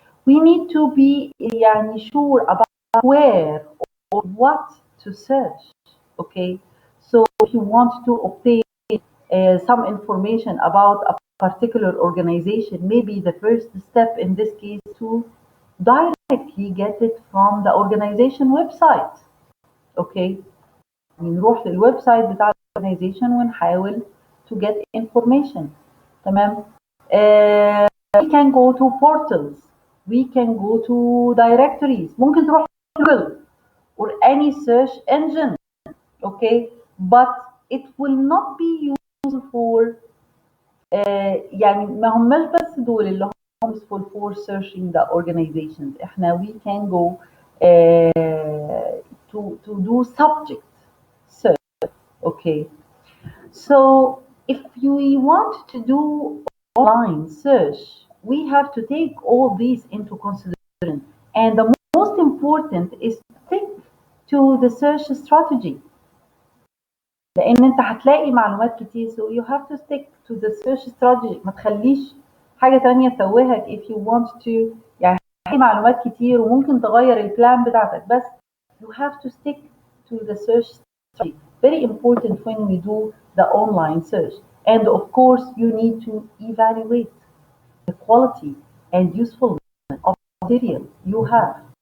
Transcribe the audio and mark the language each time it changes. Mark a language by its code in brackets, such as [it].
[en] We need to be [ar] يعني [en] sure about where or what to search. Okay. So if you want to obtain some information about a particular organization, maybe the first step in this case to directly get it from the organization website. Okay. [ar] نروح للويب سايت بتاع الاورجنايزيشن ونحاول [en] to get information. [ar] تمام. [en] We can go to portals, we can go to directories, [ar] ممكن تروح [en] Google or any search engine. Okay, but it will not be useful for [ar] يعني ما هماش بس دول اللي هم [en] useful for searching the organizations. [ar] احنا [en] we can go to do subject search. Okay, so if we want to do online search, we have to take all these into consideration. And the most important is to stick to the search strategy. [ar] لأن أنت هتلاقي معلومات كتير, [en] so you have to stick to the search strategy. [ar] ما تخليش حاجة تانية تتوهك [en] if you want to. [ar] يعني هتلاقي معلومات كتير وممكن تغير البلان بتاعتك, بس [en] you have to stick to the search strategy. Very important when we do the online search. And of course, you need to evaluate the quality and usefulness of material you have.